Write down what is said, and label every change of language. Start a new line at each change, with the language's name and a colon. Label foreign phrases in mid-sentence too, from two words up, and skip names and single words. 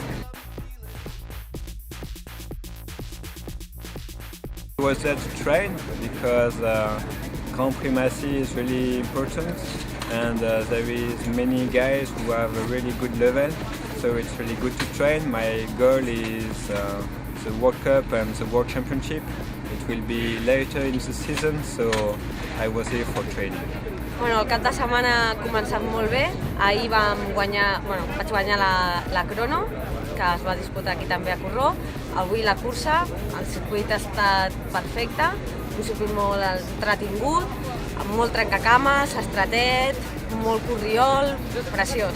English: I was there to train because Grand Prix Massi is really important, and there is many guys who have a really good level, so it's really good to train. My goal is the World Cup and the World Championship. It will be later in the season, so I was here for training.
Catalan: Bueno, el cap de setmana ha començat molt bé. Ahir vaig guanyar la crono, que es va disputar aquí també a Corró. Avui la cursa, el circuit ha estat perfecte, un circuit molt entretingut, amb molt trencacames, estretet, molt corriol, preciós.